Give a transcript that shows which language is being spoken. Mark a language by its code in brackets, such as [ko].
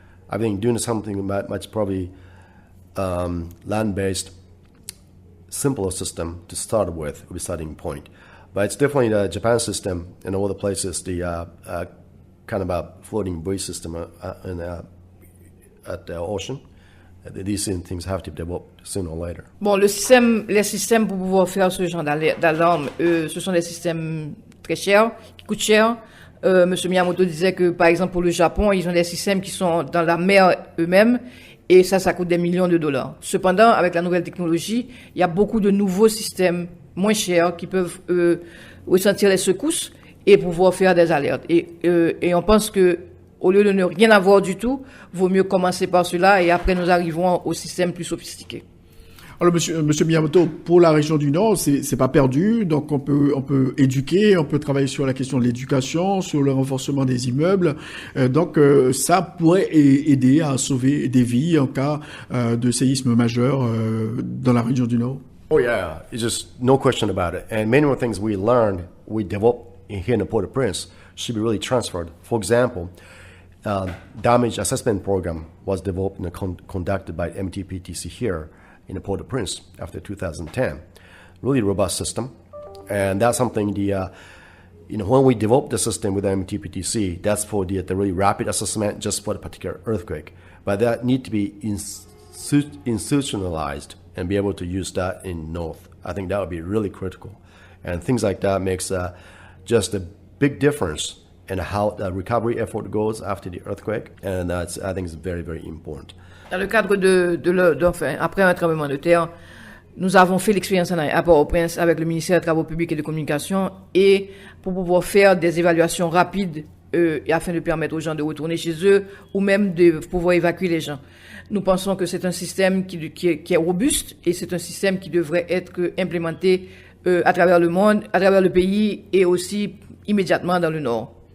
[en] I think doing something much probably land-based, simpler system to start with would be starting point, but it's definitely the Japan system and all the places the kind of a floating buoy system at the ocean. These things have to be developed sooner or later. [fr] Bon, les systèmes pour pouvoir faire ce genre d'alarme, ce sont des systèmes très chers, qui coûtent cher. Monsieur Miyamoto disait que, par exemple, pour le Japon, ils ont des systèmes qui sont dans la mer eux-mêmes, et ça coûte des millions de dollars. Cependant, avec la nouvelle technologie, il y a beaucoup de nouveaux systèmes moins chers qui peuvent ressentir les secousses et pouvoir faire des alertes. Et on pense que, au lieu de ne rien avoir du tout, vaut mieux commencer par cela et après nous arrivons au système plus sophistiqué. Alors, monsieur Miyamoto, pour la région du Nord, c'est pas perdu. Donc, on peut éduquer, on peut travailler sur la question de l'éducation, sur le renforcement des immeubles. Donc, ça pourrait aider à sauver des vies en cas de séisme majeur dans la région du Nord. [en] Oh yeah, it's just no question about it. And many more things we learned, we developed here in Port-au-Prince should be really transferred. For example, damage assessment program was developed and conducted by MTPTC here in Port-au-Prince after 2010. Really robust system, and that's something when we developed the system with MTPTC, that's for the really rapid assessment just for the particular earthquake. But that need to be institutionalized and be able to use that in North. I think that would be really critical, and things like that makes just a big difference in how the recovery effort goes after the earthquake, and I think it's very, very important. [fr] Dans le cadre après un tremblement de terre, nous avons fait l'expérience à Port-au-Prince avec le ministère des Travaux publics et de Communication, et pour pouvoir faire des évaluations rapides afin de permettre aux gens de retourner chez eux ou même de pouvoir évacuer les gens. Nous pensons que c'est un système qui est robuste et c'est un système qui devrait être implémenté à travers le monde, à travers le pays et aussi immédiatement dans le Nord.